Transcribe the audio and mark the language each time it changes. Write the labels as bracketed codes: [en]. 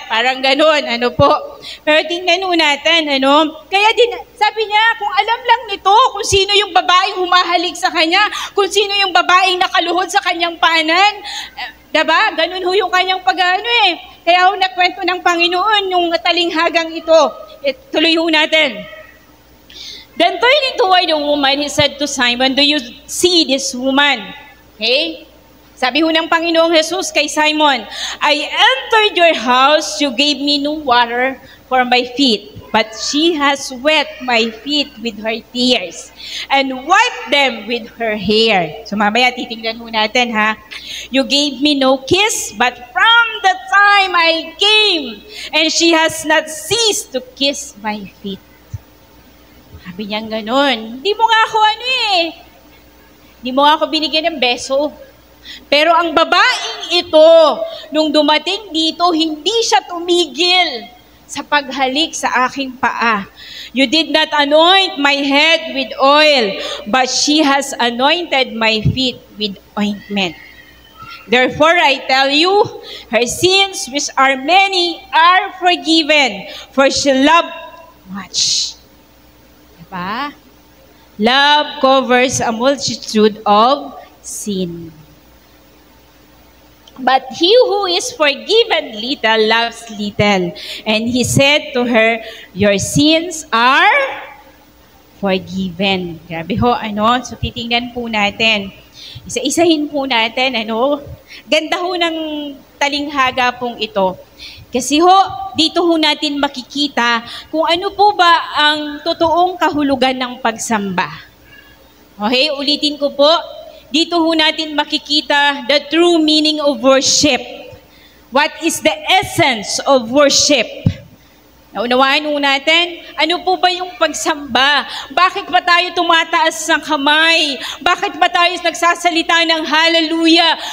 [tl] Parang ganun, ano po. Pero tingnan natin, ano, kaya din, sabi niya, kung alam lang nito, kung sino yung babaeng humahalik sa kanya, kung sino yung babaeng nakaluhod sa kanyang panan, diba? Ganun ho yung kanyang pag-ano eh. Kaya ho nakwento ng Panginoon yung talinghagang ito. Tuloy ho natin. [en] Then turning toward the woman, he said to Simon, do you see this woman? Okay? [tl] Sabi ho ng Panginoong Jesus kay Simon, [en] I entered your house, you gave me no water for my feet, but she has wet my feet with her tears and wiped them with her hair. [tl] So mamaya titingnan ho natin ha. [en] You gave me no kiss, but from the time I came, and she has not ceased to kiss my feet. [tl] Sabi niyang ganun. Hindi mo nga ako hindi mo nga ako binigyan ng beso. Pero ang babaeng ito, nung dumating dito, hindi siya tumigil sa paghalik sa aking paa. [en] You did not anoint my head with oil, but she has anointed my feet with ointment. Therefore, I tell you, her sins, which are many, are forgiven, for she loved much. [tl] Diba? [en] Love covers a multitude of sin. But he who is forgiven little loves little. And he said to her, your sins are forgiven. [tl] Grabe ho, ano? So titingnan po natin. Isa-isahin po natin, ano? Ganda ho ng talinghaga pong ito. Kasi ho, dito ho natin makikita kung ano po ba ang totoong kahulugan ng pagsamba. Okay, ulitin ko po. Dito ho natin makikita [en] the true meaning of worship. What is the essence of worship? [tl] Naunawaan ho natin, ano po ba yung pagsamba? Bakit ba tayo tumataas ng kamay? Bakit ba tayo nagsasalita ng hallelujah?